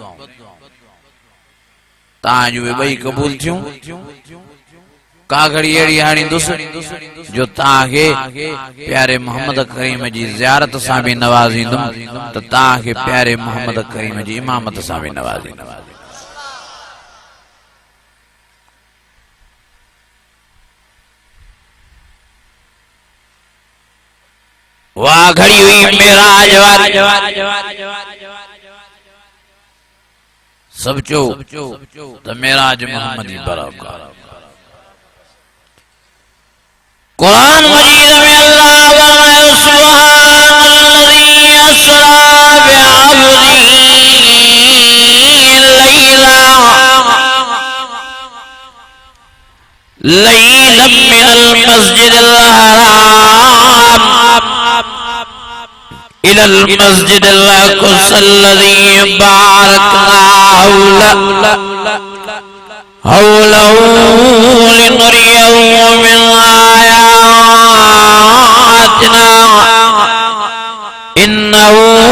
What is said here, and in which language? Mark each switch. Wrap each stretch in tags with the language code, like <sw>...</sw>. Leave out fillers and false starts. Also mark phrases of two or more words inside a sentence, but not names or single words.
<sd>तव्हांजूं ॿई क़बूल थियूं का घड़ी अहिड़ी आणींदुसि जो तव्हांखे प्यारे मोहम्मद करीम जी ज़ियारत सां बि नवाज़ींदुमि त तव्हांखे प्यारे मोहम्मद करीम जी इमामत सां बि नवाज़ींदुमि वाह घड़ी हुई मेराज वारी सब चो त मेराज मोहम्मदी बरकत कुरान मजीद में अल्लाह फरमाए</sd> <ar>سبحان الذي أسرى بعبده ليلا من المسجد الحرام إلى المسجد الأقصى الذي باركنا حوله لنريه من آياتنا إنه</ar>